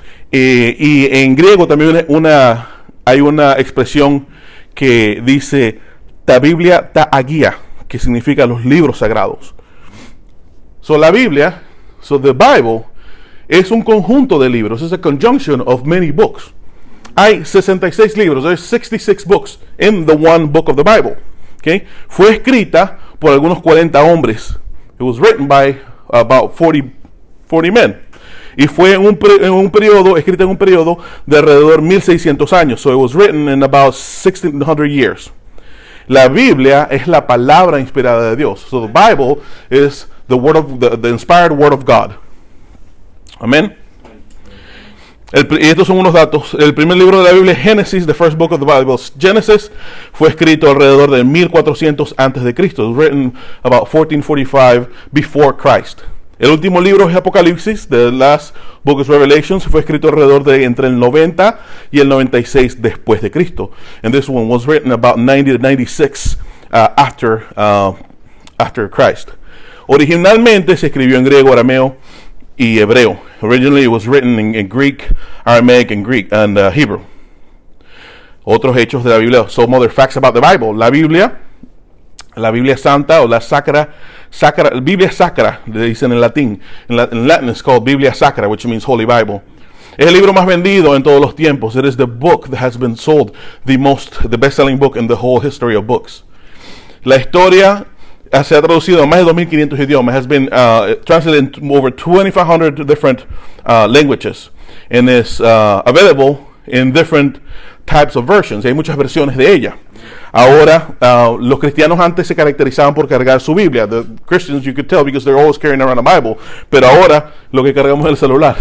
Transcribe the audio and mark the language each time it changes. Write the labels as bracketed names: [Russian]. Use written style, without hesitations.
[Spanish] Y en griego también hay una expresión que dice ta Biblia ta agia, que significa los libros sagrados. So la Biblia, the Bible, es un conjunto de libros. [English] Es a conjunction of many books. [Spanish] Hay 66 libros. [English] There's 66 books in the one book of the Bible. Okay? [Spanish] Fue escrita por algunos 40 hombres. [English] It was written by about 40 men. [Spanish] Y fue escrita en un periodo de alrededor 1600 años. [English] So it was written in about 1600 years. [Spanish] La Biblia es la palabra inspirada de Dios. [English] So the Bible is the inspired word of God. [Spanish] Amén. Y estos son unos datos. El primer libro de la Biblia es Génesis, [English] the first book of the Bible. [Spanish] Genesis fue escrito alrededor de 1400 antes de Cristo. [English] It was written about 1445 before Christ. [Spanish] El último libro es Apocalipsis, [English] the last book is Revelations, [Spanish] fue escrito alrededor de entre el 90 y el 96 después de Cristo. [English] And this one was written about 90 to 96 after Christ. [Spanish] Originalmente se escribió en griego, arameo y hebreo. [English] Originally it was written in Greek, Aramaic, and Hebrew. [Spanish] Otros hechos de la Biblia, [English] some other facts about the Bible. [Spanish] La Biblia Santa o la Biblia Sacra, le dicen en latín. [English] En Latin it's called Biblia Sacra, which means Holy Bible. [Spanish] Es el libro más vendido en todos los tiempos. [English] It is the book that has been sold the best-selling book in the whole history of books. [Spanish] La historia se ha traducido a más de 2,500 idiomas. [English] Has been translated in over 2,500 different languages. And is available in different types of versions. [Spanish] Hay muchas versiones de ella. Ahora, los cristianos antes se caracterizaban por cargar su Biblia. [English] The Christians, you could tell because they're always carrying around a Bible. [Spanish] Pero ahora lo que cargamos es el celular.